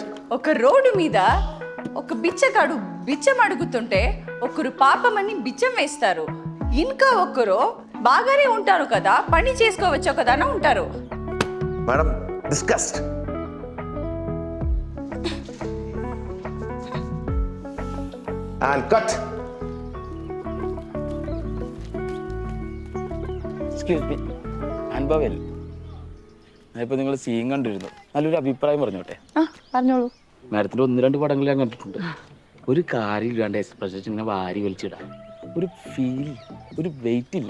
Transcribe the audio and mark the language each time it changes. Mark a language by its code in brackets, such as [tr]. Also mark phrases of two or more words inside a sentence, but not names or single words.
[te] ఒక రోడ్డు మీద ఒక బిచ్చగాడు బిచ్చం అడుగుతుంటే ఒకరు పాపమని బిచ్చం వేస్తారు, ఇంకా ఒకరు బాగానే ఉంటారు కదా, పని చేసుకోవచ్చు కదా అని ఉంటారు. [en] madam discussed. and cut. excuse me, [ml] അനുഭവൽ ഞാനിപ്പോൾ നിങ്ങൾ സീൻ കണ്ടിരുന്നു. നല്ലൊരു അഭിപ്രായം പറഞ്ഞോട്ടെ? പറഞ്ഞോളൂ. മാഡത്തിൻ്റെ 1-2 പടങ്ങൾ ഞാൻ കണ്ടിട്ടുണ്ട്. ഒരു കാര്യമില്ലാണ്ട് എക്സ്പ്രഷൻ ഇങ്ങനെ വാരി വലിച്ചിടാൻ ഒരു ഫീൽ, ഒരു വെയിറ്റ് ഇല്ല.